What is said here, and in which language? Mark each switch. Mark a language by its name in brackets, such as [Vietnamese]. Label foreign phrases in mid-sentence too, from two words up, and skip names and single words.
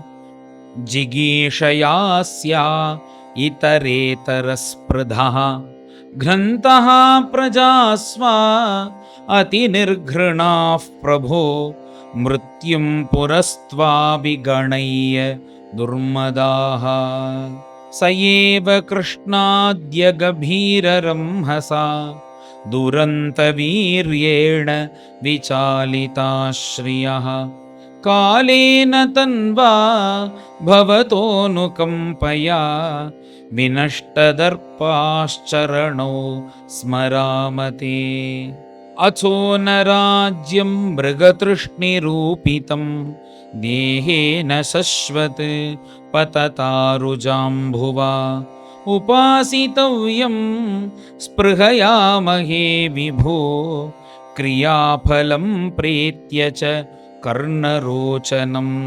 [Sanskrit] జిగీషయాస్యా ఇతరేతరస్పృధః గ్రంథః ప్రజాస్వా అతినిర్ఘృణాః ప్రభో మృత్యుం పురస్త్వా విగణయ్య దుర్మదాః స ఏవ కృష్ణాద్య గభీరరంహసా దురంతవీర్యేణ విచాలితాశ్రియః కాలేన తన్వా భవతోనుకంపయా विनष्टदर्पाश्चरणौ स्मरामते। अथो न राज्यं मृगतृष्णिरूपितं देहेन शश्वत् पततारुजाम्भुवा उपासितव्यं स्पृहयामहे विभो क्रियाफलं प्रेत्य च कर्णरोचनम्।